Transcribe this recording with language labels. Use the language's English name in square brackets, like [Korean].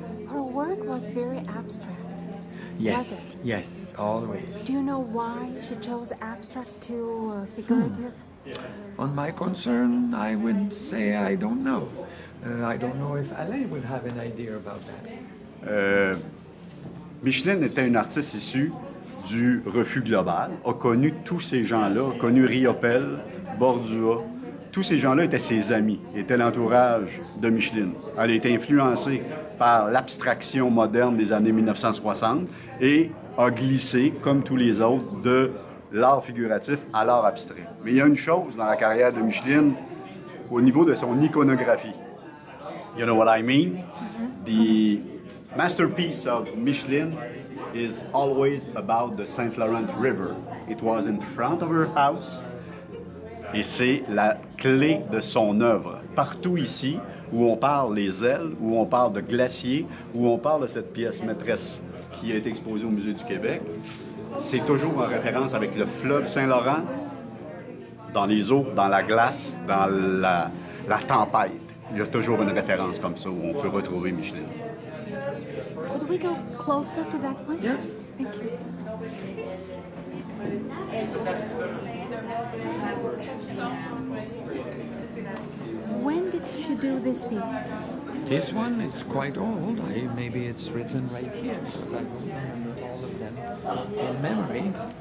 [English] Her work was very abstract. Yes, Was it? yes, always. Do you know why she chose abstract to figurative? On my concern, I would say I don't know. I don't know if Alain would have an idea about that. [French] Micheline était une artiste issue du refus global, a connu tous ces gens-là, a connu Riopelle, Bordua. Tous ces gens-là étaient ses amis, étaient l'entourage de Micheline. Elle a été influencée par l'abstraction moderne des années 1960 et a glissé, comme tous les autres, de l'art figuratif à l'art abstrait. Mais il y a une chose dans la carrière de Micheline au niveau de son iconographie. [English] You know what I mean? The masterpiece of Micheline is always about the St. Laurent River. It was in front of her house. [French] Et c'est la clé de son œuvre. Partout ici, où on parle les ailes, où on parle de glacier, où on parle de cette pièce maîtresse qui a été exposée au Musée du Québec, c'est toujours en référence avec le fleuve Saint-Laurent, dans les eaux, dans la glace, dans la tempête. Il y a toujours une référence comme ça où on peut retrouver Micheline. [English] Could we go closer to that one? Yeah. Thank you. When did she do this piece? This one, it's quite old. Maybe it's written right here, because I don't remember all of them in memory.